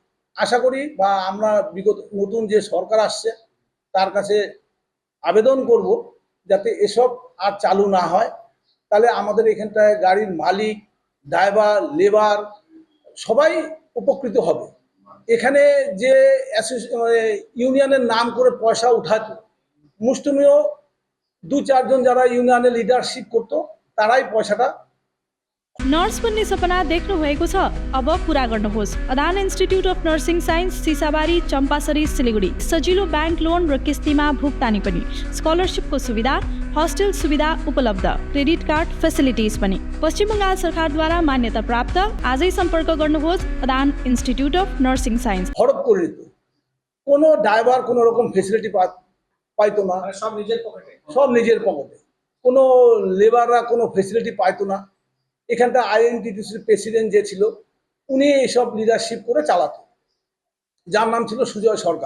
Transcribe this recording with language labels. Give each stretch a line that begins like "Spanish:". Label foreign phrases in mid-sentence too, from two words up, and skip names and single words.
Bangla: আশা করি বা আমরা বিগত নতুন যে সরকার আসছে তার কাছে আবেদন করব যাতে এসব আর চালু না হয়। তাহলে আমাদের এখানটায় গাড়ির মালিক, ড্রাইভার, লেবার সবাই উপকৃত হবে। এখানে যে ইউনিয়নের নাম করে পয়সা উঠাতো, মুষ্টিমেয় 2-4 জন যারা
English: union leadership
Bangla: করতো, তারাই পয়সাটা।
Nepali: नर्स बन्ने सपना देख्नु भएको छ? अब पूरा गर्नुहोस्। अदान इन्स्टिट्युट अफ नर्सिङ साइन्स, सिसाबारी, चम्पासरी, सिलिगुडी। सजिलो
English: bank loan
Nepali: र किस्तीमा भुक्तानी पनि, स्कलरसिपको सुविधा, हस्टेल सुविधा उपलब्ध,
English: credit card facilities
Nepali: पनि। पश्चिम बङ्गाल सरकारद्वारा मान्यता प्राप्त। आजै सम्पर्क गर्नुहोस् अदान इन्स्टिट्युट अफ नर्सिङ साइन्स।
Bangla: হরপ করে নিত, কোনো ড্রাইভার কোনো রকম ফেসিলিটি পাইতো না, মানে সব নিজের পকেটে। সব নিজের পকেটে। কোনো লেবাররা কোনো ফেসিলিটি পাইতো না। এখানটা আইএনটিটিসির প্রেসিডেন্ট যে ছিল, উনি এইসব লিডারশিপ করে চালাতো, যার নাম ছিল সুজয় সরকার।